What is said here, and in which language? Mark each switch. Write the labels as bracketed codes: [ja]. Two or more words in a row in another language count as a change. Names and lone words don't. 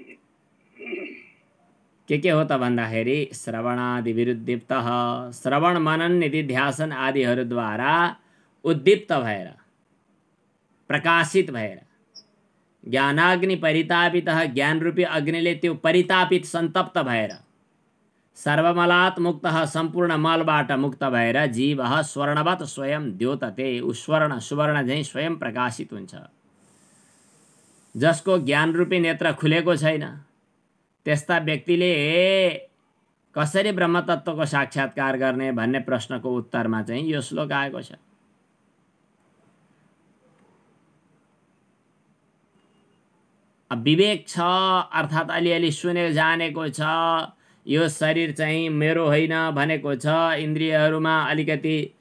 [ne] के हो त भन्दाखेरि श्रवणादिभिरुद्दीप्तः, श्रवण मनन निधिध्यासन आदिहरूद्वारा उद्दीप्त भएर, प्रकाशित भएर, [sa] ज्ञानाग्नि परितापितः, [ne] ज्ञान रूपी अग्निले त्यो परितापित सन्तप्त भएर, [sa] सर्वमलात् मुक्तः, [ne] सम्पूर्ण मलबाट मुक्त भएर [sa] जीवः स्वर्णवत् स्वयं द्योतते, [ne] स्वर्ण सुवर्ण झैं स्वयं प्रकाशित हुन्छ। जसको ज्ञान रूपी नेत्र खुलेको छैन त्यस्ता व्यक्तिले कसरी ब्रह्मतत्वको साक्षात्कार गर्ने भन्ने प्रश्नको उत्तरमा चाहिँ यो श्लोक आएको छ। विवेक छ अर्थात् अलिअलि सुने जानेको छ, यो शरीर चाहिँ मेरो होइन भनेको छ, इन्द्रियहरूमा अलिकति